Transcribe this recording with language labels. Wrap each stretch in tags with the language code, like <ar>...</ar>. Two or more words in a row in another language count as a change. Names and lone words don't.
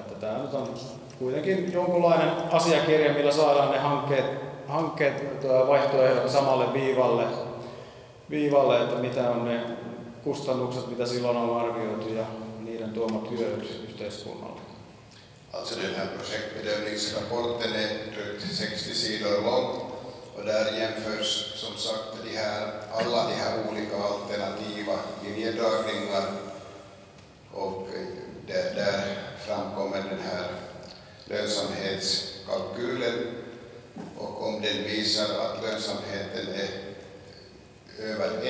<fi>Että tämä nyt on kuitenkin jonkunlainen asiakirja, millä saadaan ne hankkeet vaihtoehdot samalle viivalle, että mitä on ne kustannukset, mitä silloin on arvioitu, ja niiden tuomat hyödyt yhteiskunnalle.</fi> <sv>Alltså den här projektbedömningsrapporten är drygt 60 sidor lång och där jämförs som sagt alla de här olika alternativa linjedragningar och där framkommer den här lönsamhetskalkylen och om den visar att lönsamheten är över</sv>